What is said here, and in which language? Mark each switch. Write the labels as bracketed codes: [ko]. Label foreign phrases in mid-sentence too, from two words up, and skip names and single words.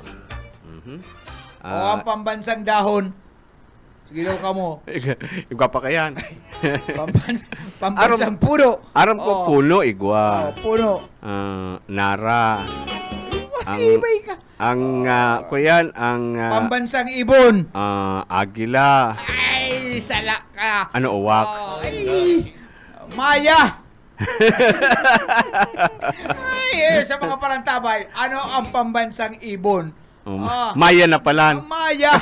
[bik] Ang pambansang dahon. Sige daw ka mo. Igwa pa kayan. Pambansang puno. Aram ko puno, igwa. Puno. Nara. Kuyan, pambansang ibon. Agila. Ay, sala ka. Ano, uwak? Maya! Ay, sa mga parantabay, ano ang pambansang ibon? [tl] Maya na pala. [bik] Maya!